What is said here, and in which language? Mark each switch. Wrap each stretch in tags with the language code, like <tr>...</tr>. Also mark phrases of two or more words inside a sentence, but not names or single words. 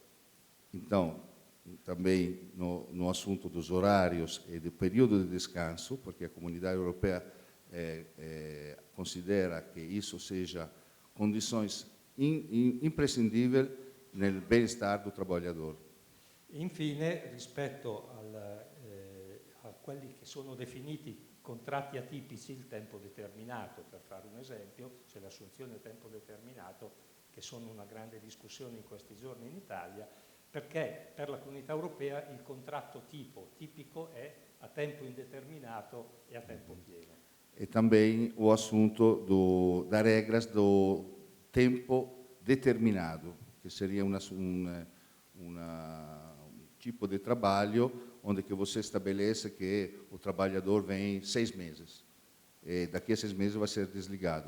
<pt>Então, também no assunto dos horários e do período de descanso, porque a comunidade europeia considera que isso seja condições imprescindíveis nel bem-estar do trabalhador.</pt> <it>Infine, rispetto a quelli che sono definiti contratti atipici, il tempo determinato, per fare un esempio, c'è l'assunzione a tempo determinato, che sono una grande discussione in questi giorni in Italia, perché per la Comunità Europea il contratto tipico è a tempo indeterminato e a tempo pieno.</it> <pt>E também o assunto das regras do tempo determinado, que seria um tipo de trabalho onde que você estabelece que o trabalhador vem 6 meses e daqui a 6 meses vai ser desligado.</pt>